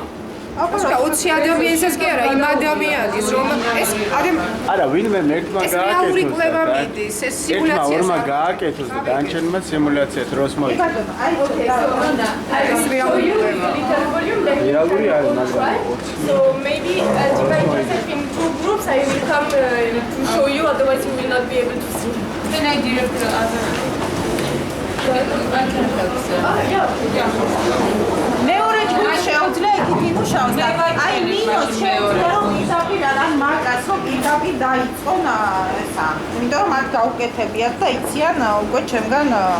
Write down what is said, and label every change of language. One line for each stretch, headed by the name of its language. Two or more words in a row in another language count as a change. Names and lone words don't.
Georgian: აბა 20 ადამიანისას კი არა იმ ადამიანის რომ ეს არა ვინმე ერთმა რეალური კვლევა გააკეთოს მიდის ეს ერთმა სიმულაციას ორმა გააკეთოს და დანარჩენმა სიმულაცია დროს მოიწვია ეს რეალური კვლევა რეალური არის მაგრამ
English: So maybe divide yourself in 2 groups. I will come to show you, otherwise you will not be able to see. Then I direct the other.
Georgian: მეორე ჯგუფი შეუძლია იქით იმუშაოს და აი ნინოს შეუძლია რომ პირდაპირ ან მაგას რომ პირდაპირ დაიწყონ ესა იმიტომ რომ მათ გაუკეთებიათ და იციან უკვე ჩემგან